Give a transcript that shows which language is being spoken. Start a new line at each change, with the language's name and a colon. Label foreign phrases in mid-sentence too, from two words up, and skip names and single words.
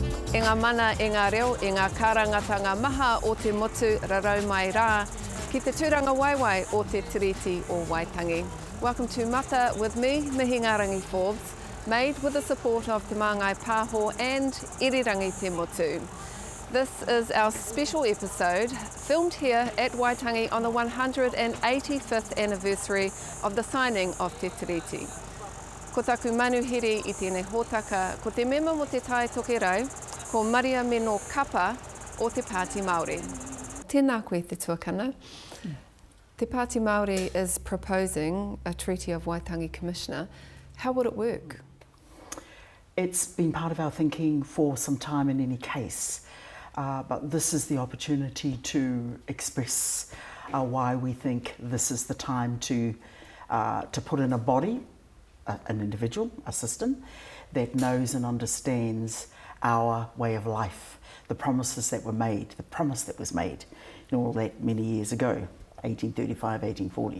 Māori: E ngā mana, e ngā reo, e ngā kārangatanga maha o te motu rarau mai rā, ki te tūranga waiwai o Te Tiriti o Waitangi.
English: Welcome to Mata with me, Mihi Ngārangi Forbes, made with the support of Te Māngai Pāho and Irirangi Te Motu. This is our special episode, filmed here at Waitangi on the 185th anniversary of the signing of Te Tiriti.
Māori: Ko taku manuhiri i tēnei hōtaka, ko te mema mo te tai Tokerau, ko Mariameno Kapa o Te Pāti Māori. Tēnā koe te tuakana.
English: Te Pāti Māori is proposing a Treaty of Waitangi Commissioner. How would it work? It's been part of our thinking for some time in any case, but this is the opportunity to express why we think this is the time to put in a body, an individual, a system, that knows and understands our way of life, the promises that were made, the promise that was made, all that many years ago, 1835, 1840.